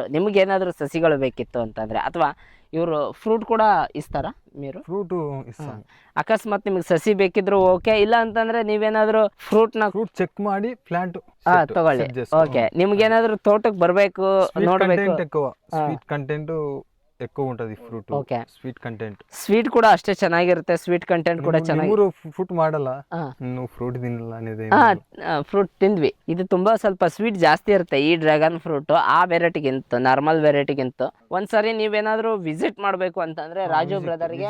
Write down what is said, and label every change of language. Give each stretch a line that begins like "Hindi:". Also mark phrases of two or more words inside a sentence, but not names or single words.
Kannada: ನಿಮ್ಗೇನಾದರೂ ಸಸಿಗಳು ಬೇಕಿತ್ತು ಅಂತಂದರೆ, ಅಥವಾ ಇವರು ಫ್ರೂಟ್ ಕೂಡ ಇಸ್ತಾರ?
Telugu: మీరు
Kannada: ಫ್ರೂಟ್ ಇಸ್ತಾನೆ. ಅಕಸ್ಮಾತ್ ನಿಮ್ಗೆ ಸಸಿ ಬೇಕಿದ್ರು ಓಕೆ, ಇಲ್ಲ ಅಂತಂದ್ರೆ ನೀವೇನಾದ್ರು ಫ್ರೂಟ್ ಚೆಕ್ ಮಾಡಿ ಪ್ಲಾಂಟ್ ತಗೊಳ್ಳಿ. ಓಕೆ, ನಿಮ್ಗೇನಾದ್ರು ತೋಟಕ್ಕೆ ಬರ್ಬೇಕು, ನೋಡ್ಬೇಕು,
English: sweet content
Telugu: ఎక్కువ ఉంటది ఫ్రూట్. ఓకే,
English: sweet content.
Kannada: ಸ್ವೀಟ್ ಕೂಡ ಅಷ್ಟೇ ಚೆನ್ನಾಗಿರುತ್ತೆ,
English: sweet content
Kannada: ಕೂಡ ಚೆನ್ನಾಗಿ. ಫ್ರೂಟ್ ಮಾಡಲ್ಲ, ನೀವು ಫ್ರೂಟ್ ತಿನ್ನಲ್ಲ ಅನ್ನೋದೇ. ಫ್ರೂಟ್ ತಿಂದ್ವಿ. ಇದು ತುಂಬಾ ಸ್ವಲ್ಪ ಸ್ವೀಟ್ ಜಾಸ್ತಿ ಇರುತ್ತೆ ಈ
English: dragon fruit,
Kannada: ಆ ವೆರೈಟಿಗಿಂತ,
English: normal variety.
Kannada: ಒಂದ್ಸರಿ ನೀವೇನಾದ್ರೂ ವಿಸಿಟ್ ಮಾಡ್ಬೇಕು ಅಂತಂದ್ರೆ ರಾಜು ಬ್ರದರ್ಗೆ